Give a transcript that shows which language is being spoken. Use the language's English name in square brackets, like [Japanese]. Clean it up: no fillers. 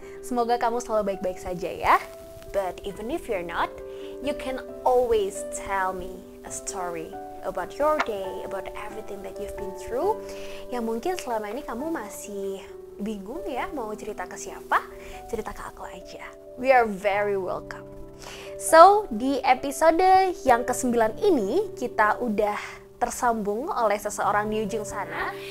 [Indonesian] Semoga kamu selalu baik-baik saja ya. [English] But even if you're not, you can always tell me a story about your day, about everything that you've been through. [Indonesian] Yang mungkin selama ini kamu masih bingung ya mau cerita ke siapa? Cerita ke aku aja. [English] We are very welcome. [Indonesian] So, di episode yang ke-9 ini kita udah tersambung oleh seseorang di ujung sana.